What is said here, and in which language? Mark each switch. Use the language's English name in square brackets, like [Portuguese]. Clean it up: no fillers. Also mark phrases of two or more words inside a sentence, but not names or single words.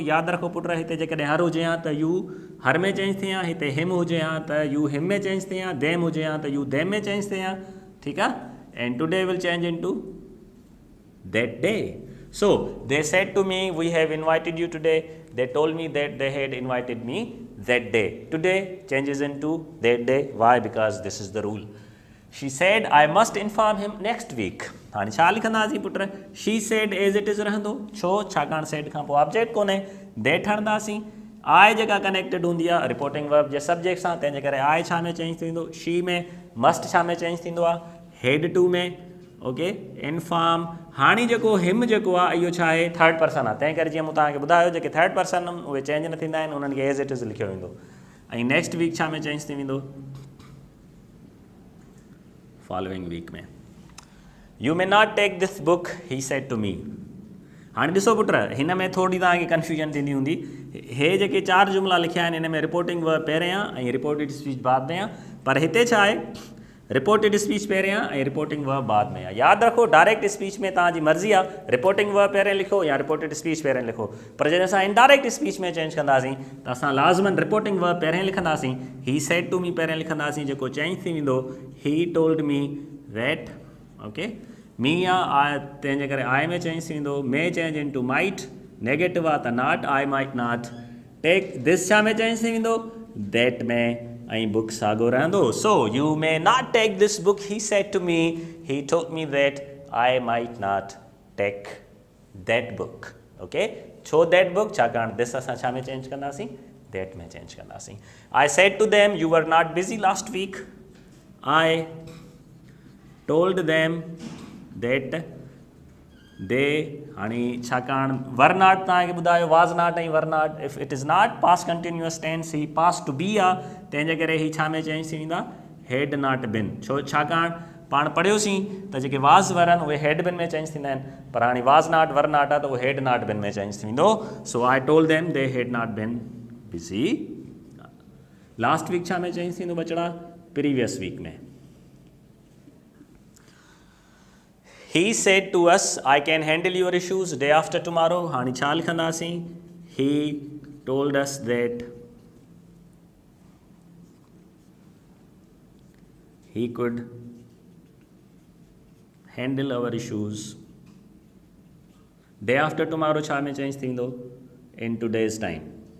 [Sindhi] यादि रखो पुट, हिते जेकॾहिं हर हुजे हा त [English] you her [Sindhi] में चेंज थिए हा, हिते हिम हुजे हा त [English] you him [Sindhi] में चेंज थिए हा, देम हुजे हा त [English] you them [Sindhi] में चेंज थिए हा। ठीकु आहे, [English] and today will change into that day. so they said to me we have invited you today, they told me that they had invited me that day. today changes into that day, why, because this is the rule. she said I must inform him next week. [Sindhi] हाणे छा लिखंदासीं पुट, [English] she said as it is रहंदो। [Sindhi] छो, छाकाणि सेड खां पोइ ऑब्जेक्ट कोन्हे, दैट हणंदासीं। आई जेका कनेक्टेड हूंदी आहे [English] reporting verb [Sindhi] जे सब्जेक्ट सां, तंहिंजे करे आई छा में चेंज थींदो, शी में। मस्ट छा में चेंज थींदो आहे, [English] had to में। okay, inform. [Sindhi] हाणे जेको हिम जेको आहे इहो छा आहे, [English] third person [Sindhi] आहे, तंहिं करे जीअं मूं तव्हांखे ॿुधायो जेके [English] third person [Sindhi] उहे चेंज न थींदा आहिनि, उन्हनि खे [English] as it is [Sindhi] लिखियो वेंदो। ऐं [English] next week [Sindhi] छा में चेंज थी वेंदो, [English] following week में। you may not take this book he said to me. [Sindhi] हाणे ॾिसो पुट, हिन में थोरी तव्हांखे कन्फ्यूजन थींदी हूंदी। हे जेके 4 जुमिला लिखिया आहिनि, हिन में [English] reporting verb [Sindhi] पहिरियां ऐं [English] reported speech [Sindhi] बाद में आहे, पर हिते छा आहे, [English] reported speech [Sindhi] पहिरियां ऐं [English] reporting verb [Sindhi] बाद में आहे। यादि रखो, [English] direct speech [Sindhi] में तव्हांजी मर्ज़ी आहे, [English] reporting verb [Sindhi] पहिरियों लिखो या [English] reported speech [Sindhi] पहिरियों लिखो। पर जॾहिं असां [English] indirect speech [Sindhi] में चेंज कंदासीं त असां लाज़मन [English] reporting verb [Sindhi] पहिरियों लिखंदासीं, [English] he said to me [Sindhi] पहिरियों लिखंदासीं, जेको चेंज थी वेंदो [English] he told me that. okay, me [Sindhi] आहे, तंहिंजे करे आई में चेंज थी वेंदो। [English] may change into might, negative [Sindhi] आहे त [English] not, I might not take. [Sindhi] दिस छा में चेंज थी वेंदो, दैट में। ऐं बुक साॻियो रहंदो। [English] so you may not take this book he said to me, he told me that I might not take that book. ओके, छो that book, [Sindhi] छाकाणि दिस असां छा में चेंज कंदासीं, दैट में चेंज कंदासीं। [English] I said to them you were not busy last week, I told them that they. [Sindhi] हाणे छाकाणि [English] were not [Sindhi] तव्हांखे ॿुधायो [English] was not ऐं were not, if it is not past continuous tense, he past to be [Sindhi] आहे, तंहिंजे करे ही छा में चेंज थी वेंदा, [English] had not been. [Sindhi] छो, छाकाणि पाण पढ़ियोसीं त जेके [English] was were [Sindhi] आहिनि उहे [English] had been [Sindhi] में चेंज थींदा आहिनि, पर हाणे [English] was not were not [Sindhi] आहे त उहो [English] had not been [Sindhi] में चेंज थी वेंदो। [English] so I told them they had not been busy. last week [Sindhi] छा में चेंज थींदो बचड़ा, [English] previous week में। He said to us, I can handle your issues day after tomorrow. [Sindhi] हाणे छा लिखंदासीं, [English] he told us that he could handle our issues day after tomorrow [Sindhi] छा में चेंज थींदो, [English] in today's time.